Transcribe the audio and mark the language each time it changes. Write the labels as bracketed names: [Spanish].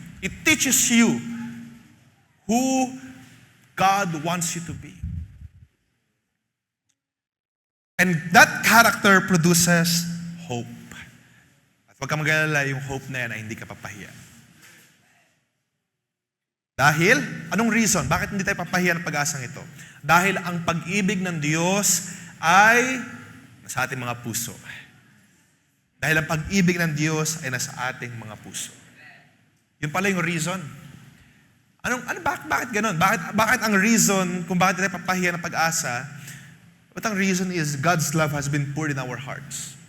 [English] It teaches you who God wants you to be. And that character produces hope. [Filipino] At huwag ka mag-alala, yung hope na yan ay hindi ka papahiya. Dahil, anong reason? Bakit hindi tayo papahiya ng pag-asang ito? Dahil ang pag-ibig ng Diyos ay nasa ating mga puso. Dahil ang pag-ibig ng Diyos ay nasa ating mga puso. Yun pala yung reason. Bakit ganun? Bakit ang reason kung bakit tayo papahiya ng pag-asa? [English] But ang reason is God's love has been poured in our hearts.